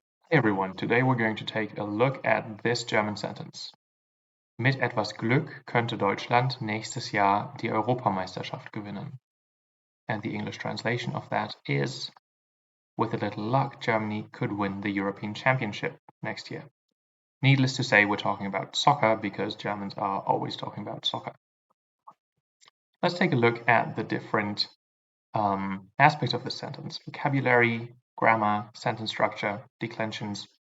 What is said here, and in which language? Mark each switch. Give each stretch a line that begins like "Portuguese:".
English: Hey everyone, today we're going to take a look at this German sentence.
German: Mit etwas Glück könnte Deutschland nächstes Jahr die Europameisterschaft gewinnen.
English: And the English translation of that is, with a little luck, Germany could win the European Championship next year. Needless to say, we're talking about soccer because Germans are always talking about soccer. Let's take a look at the different aspects of the sentence: vocabulary, grammar, sentence structure, declensions.